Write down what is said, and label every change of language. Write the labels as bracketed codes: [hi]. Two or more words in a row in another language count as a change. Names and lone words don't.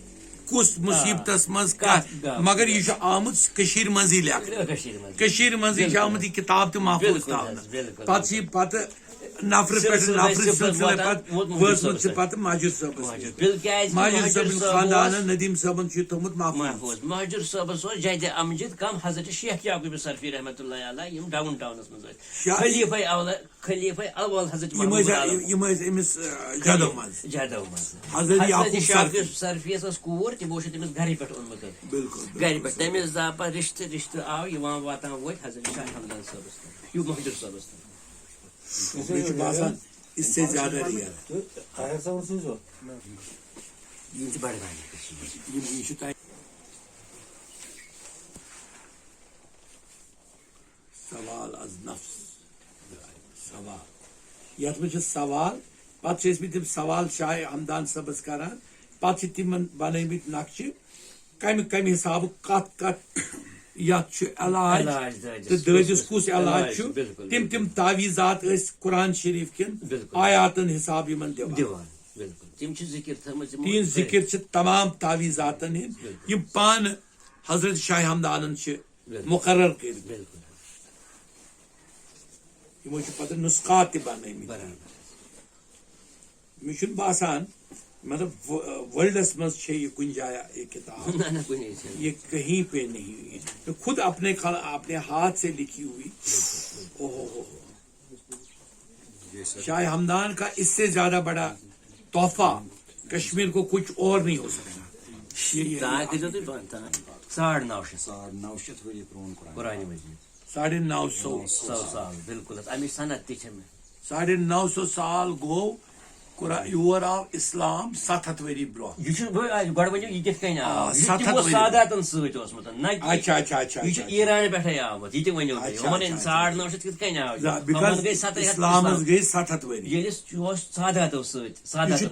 [ks] کُس مُصیبتس منٛز کتھ مگر یہ چھُ آمُت کٔشیٖرِ منٛزٕے لیکھنہٕ کٔشیٖرِ منٛزٕے چھِ آمُت یہ کتاب تہِ محفوٗظ تھاونہٕ پتہٕ چھِ پتہٕ نفرٕ پٮ۪ٹھ نفرٕ سلسلے پتہٕ وٲژمٕژ چھِ پتہٕ مہجور صٲبس مہجور صٲبن خاندانن ندیم صٲبن چھُ تھومُت محفوٗظ مہجور صٲبس اوس جدِ امجد کم حضرت شیخ یعقوب صرفی [ar] رحمۃ اللہ علیہ [ks] یم ڈاؤن ٹاؤنس منٛز ٲسۍ خلیفہ اول حضرت یم ٲسۍ أمِس جدو منٛز حضرت یعقوب صرفی ٲس کوٗر تِمو چھُ تٔمِس گرِ پٮ۪ٹھ اوٚنمُت گرِ پٮ۪ٹھ تٔمِس زاو پتہٕ رشتہٕ آو یِوان واتان وٲتۍ حضرت شاہ ہمدان صٲبس تام یہِ مہجور صٲبس تام [ur] اس سے زیادہ [ks] سوال از نفس سوال یتھ منٛز چھِ سوال پتہٕ چھِ ٲسمٕتۍ تِم سوال شاہ ہمدان صٲبس کران پتہٕ چھِ تِمن بنٲومٕتۍ نقشہٕ کمہِ کمہِ حسابہٕ کتھ یتھ چھُ علاج تہٕ دٲدِس کُس علاج چھُ تِم تعویٖذات ٲسۍ قرآن شریٖف کٮ۪ن آیاتن حساب یِمن دِوان تِہنٛز ذکر چھِ تمام تعویٖذاتن ہٕنٛدۍ یِم پانہٕ حضرت شاہ ہمدانن چھِ مقرر کٔرمٕتۍ یِمو چھِ پتہٕ نسخات تہِ بنٲومٕتۍ مےٚ چھُنہٕ باسان مطلب ورلڈس منٛز چھِ یہ کُنہِ جایہِ یہ کتاب [ur] یہ کہیں پہ نہیں ہوئی خود اپنے ہاتھ سے لکھی ہوئی شاہ ہمدان کا اس سے زیادہ بڑا تحفہ کشمیر کو کچھ اور نہیں ہو سکتا [ks] 950 بالکل 950 سال گو یور آو اسلام 700 ؤری برونٛہہ گۄڈٕ ؤنِو یہِ کِتھ کٔنۍ آو یہِ ساداتن سۭتۍ اوسمُت نہ یہِ چھُ ایران پٮ۪ٹھے آمُت یہِ تہِ ؤنِو تُہۍ یِمن 950 کِتھ کٔنۍ آو یِمن گٔے 700 اسلامس گٔے 700 ؤری ییٚلہِ اوس ساداتو سۭتۍ